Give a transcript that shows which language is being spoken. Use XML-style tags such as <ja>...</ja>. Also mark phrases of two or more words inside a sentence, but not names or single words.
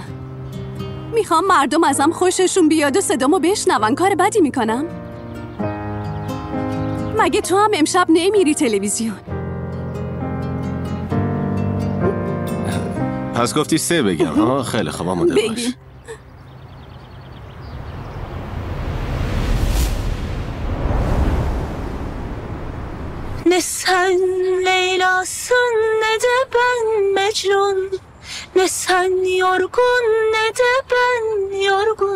<fa>میخوام مردم ازم خوششون بیاد و صدامو بشنون. کار بدی میکنم؟ مگه تو هم امشب نمیری تلویزیون؟ پس گفتی 3 بگم. خیلی خوب آماده باش.</fa> <tr>Ne sen Leyla'sın ne de ben Mecnun. Ne sen yorgun ne de ben yorgun.</tr>